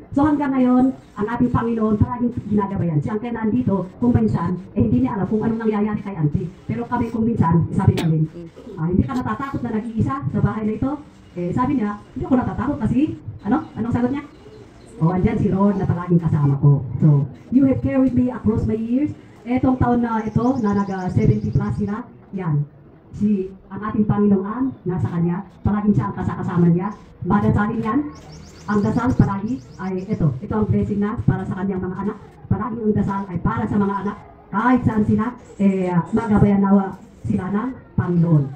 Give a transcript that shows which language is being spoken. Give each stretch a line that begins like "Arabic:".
Filipino: So hanggang ngayon, ang ating Panginoon palaging ginagabayan. Si Uncle na andito, kung minsan, hindi niya alam kung anong nangyayari kay Auntie. Pero kami kung minsan, sabi namin, hindi ka natatakot na nag-iisa sa bahay na ito? Sabi niya, hindi ako natatakot kasi, anong sagot niya? Andyan si Ron na palaging kasama ko.
English: So, you have carried me across my years.
Filipino: Etong taon na ito, na nag-70 plus sila, yan. Ang ating Panginoon, nasa kanya, palaging siya ang kasama niya. Madasalin yan. Ang dasal palagi ay ito ang blessing na para sa kanyang mga anak. Palagi ang dasal ay para sa mga anak. Kahit saan sila, magabayan nawa sila ng Panginoon.